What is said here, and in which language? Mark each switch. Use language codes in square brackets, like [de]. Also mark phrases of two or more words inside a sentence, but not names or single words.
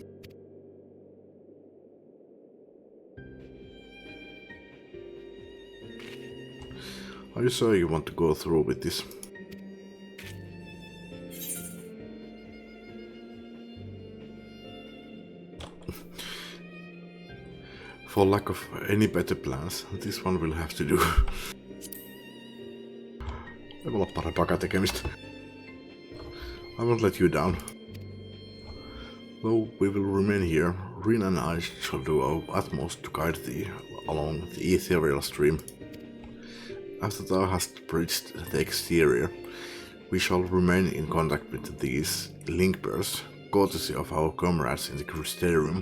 [en] Are you sure you want to go through with this? For lack of any better plans, this one will have to do. [fi] Ei voi olla parempaakaan tekemistä. [en] I won't let you down. Though we will remain here, Rin and I shall do our utmost to guide thee along the ethereal stream. After thou hast bridged the exterior, we shall remain in contact with these link bearers, courtesy of our comrades in the Crysterium.